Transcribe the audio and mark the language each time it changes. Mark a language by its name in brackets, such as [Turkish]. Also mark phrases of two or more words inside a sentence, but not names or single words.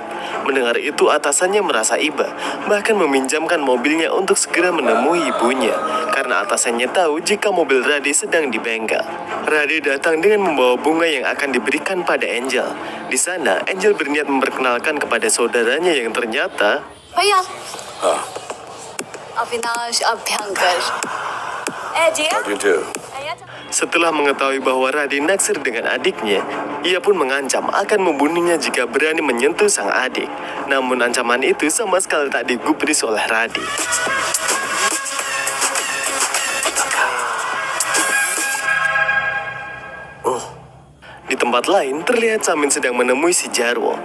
[Indonesian] Mendengar itu, atasannya merasa iba, bahkan meminjamkan mobilnya untuk segera menemui ibunya, karena atasannya tahu jika mobil Rade sedang di bengkel. Rade datang dengan membawa bunga yang akan diberikan pada Angel. Di sana, Angel berniat memperkenalkan kepada saudaranya yang ternyata [Hindi] भैया अविनाश अभ्यंकर [Indonesian] setelah mengetahui bahwa Rade naksir dengan adiknya, ia pun mengancam akan membunuhnya jika berani menyentuh sang adik. Namun ancaman itu sama sekali tak digubris oleh Rade. Di tempat lain, terlihat Samin sedang menemui si Jarwo.